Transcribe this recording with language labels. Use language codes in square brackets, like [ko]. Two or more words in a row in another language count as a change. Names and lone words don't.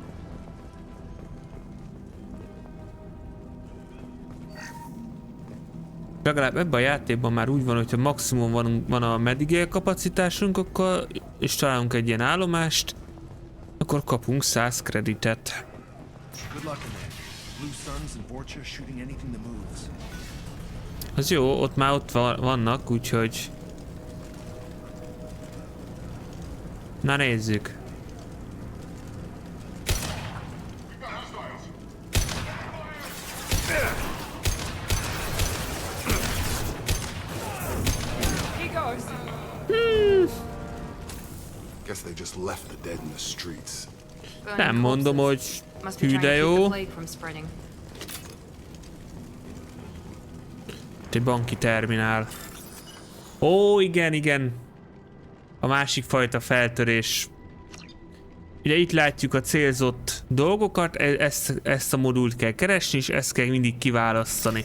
[hu] Legalább ebben a játékban már úgy van, hogyha maximum van a medigél kapacitásunk, akkor, és találunk egy ilyen állomást, akkor kapunk 100 kreditet. Az jó, ott már ott vannak, úgyhogy... Na nézzük. [en] Guess they just left the dead in the streets. [hu] Nem mondom, hogy hű de jó. Egy banki terminál. Ó, igen, igen. A másik fajta feltörés. Ugye itt látjuk a célzott dolgokat, ezt a modult kell keresni, és ezt kell mindig kiválasztani.